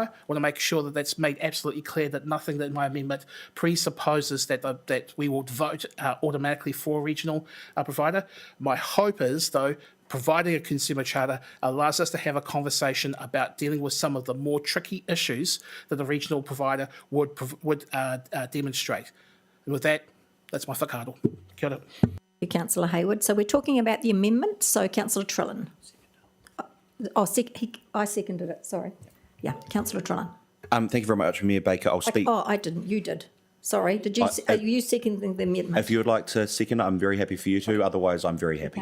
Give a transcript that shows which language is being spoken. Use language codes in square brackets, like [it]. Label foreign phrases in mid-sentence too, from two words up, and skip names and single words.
[en] I want to make sure that that's made absolutely clear, that nothing in my amendment presupposes that we will vote automatically for a regional provider. My hope is, though, providing a consumer charter allows us to have a conversation about dealing with some of the more tricky issues that the regional provider would demonstrate. And with that, that's my whakaaro. [mi] Kia ora. [en] Councillor Hayward. So we're talking about the amendment. So Councillor Trillin. I seconded it. Sorry. Yeah, Councillor Trillin. Thank you very much, Mayor Baker. I'll speak. I didn't. You did. Sorry. Did you? Are you seconding the amendment? If you would like to second it, I'm very happy for you to. Otherwise, I'm very happy.